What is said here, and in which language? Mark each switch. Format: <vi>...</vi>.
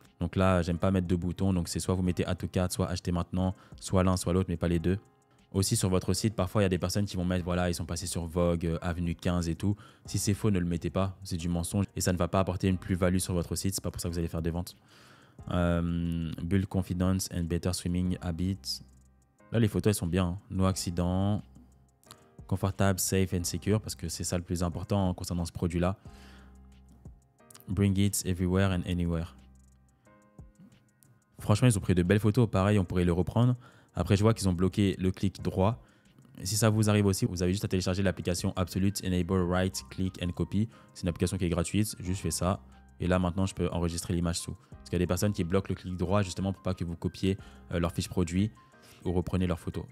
<fr>Donc là, j'aime pas mettre de boutons. Donc c'est soit vous mettez Add to Cart, soit acheter maintenant, soit l'un, soit l'autre, mais pas les deux. Aussi, sur votre site, parfois, il y a des personnes qui vont mettre, voilà, ils sont passés sur Vogue, Avenue 15 et tout. Si c'est faux, ne le mettez pas. C'est du mensonge et ça ne va pas apporter une plus-value sur votre site. C'est pas pour ça que vous allez faire des ventes.</fr> <en>Build confidence and better swimming habits.</en> <fr>Là, les photos, elles sont bien. Hein.</fr> <en>No accident, confortable, safe and secure,</en> <fr>parce que c'est ça le plus important hein, concernant ce produit-là.</fr> <en>Bring it everywhere and anywhere.</en> <fr>Franchement, ils ont pris de belles photos. Pareil, on pourrait le reprendre. Après, je vois qu'ils ont bloqué le clic droit. Si ça vous arrive aussi, vous avez juste à télécharger l'application Absolute Enable Right Click and Copy. C'est une application qui est gratuite. Juste fais ça. Et là, maintenant, je peux enregistrer l'image sous. Parce qu'il y a des personnes qui bloquent le clic droit justement pour pas que vous copiez leur fiche produit ou reprenez leurs photos.</fr>